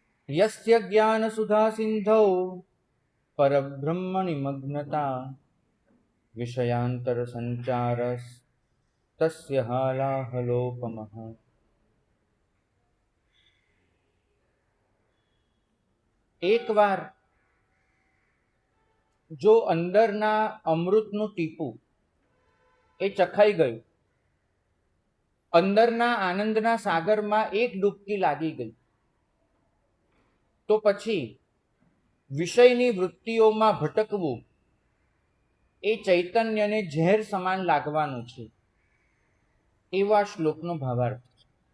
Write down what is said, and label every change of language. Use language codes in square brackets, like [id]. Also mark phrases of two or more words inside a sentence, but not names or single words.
[sa] यस्य ज्ञान सुधा सिंधौ परब्रह्म निमग्नता विषयांतर संचारस तस्य हालाहलोपमः। [gu] एक વાર જો અંદરના અમૃતનું ટીપું એ ચખાઈ ગયું, અંદરના આનંદના સાગરમાં એક ડૂબકી લાગી ગઈ, તો પછી વિષયની વૃત્તિઓમાં ભટકવું એ ચૈતન્યને ઝેર સમાન લાગવાનું છે, એવો આ શ્લોકનો ભાવાર્થ છે.